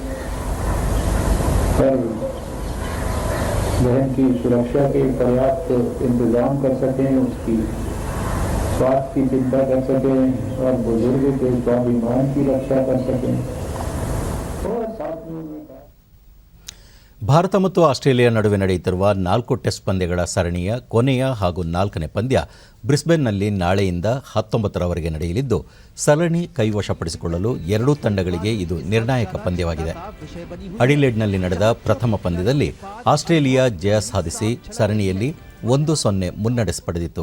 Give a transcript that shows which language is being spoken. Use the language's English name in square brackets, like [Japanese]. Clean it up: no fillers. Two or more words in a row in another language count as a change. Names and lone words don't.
[Hindi] हर बहन की सुरक्षा के पर्याप्त इंतजाम कर सकें, उसकी स्वास्थ्य की चिंता कर सकें और बुजुर्ग के स्वाभिमान की रक्षा कर सकें। और साथ में [Kannada] ಭಾರತ ಮತ್ತು ಆಸ್ಟ್ರೇಲಿಯಾ ನಡುವೆ ನಡೆಯುತ್ತಿರುವ 4 ಟೆಸ್ಟ್ ಪಂದ್ಯಗಳ ಸರಣಿಯ ಕೊನೆಯ ಹಾಗೂ 4ನೇ ಪಂದ್ಯ ಬ್ರಿಸ್ಬೇನ್ನಲ್ಲಿ ನಾಳೆಯಿಂದ 19ರವರೆಗೆ ನಡೆಯಲಿದ್ದು, ಸರಣಿ ಕೈವಶಪಡಿಸಿಕೊಳ್ಳಲು ಎರಡೂ ತಂಡಗಳಿಗೆ ಇದು ನಿರ್ಣಾಯಕ ಪಂದ್ಯವಾಗಿದೆ. ಅಡಿಲೇಡ್ನಲ್ಲಿ ನಡೆದ ಪ್ರಥಮ ಪಂದ್ಯದಲ್ಲಿ ಆಸ್ಟ್ರೇಲಿಯಾ ಜಯ ಸಾಧಿಸಿ ಸರಣಿಯಲ್ಲಿ 1-0 ಮುನ್ನಡೆ ಪಡೆದಿತ್ತು.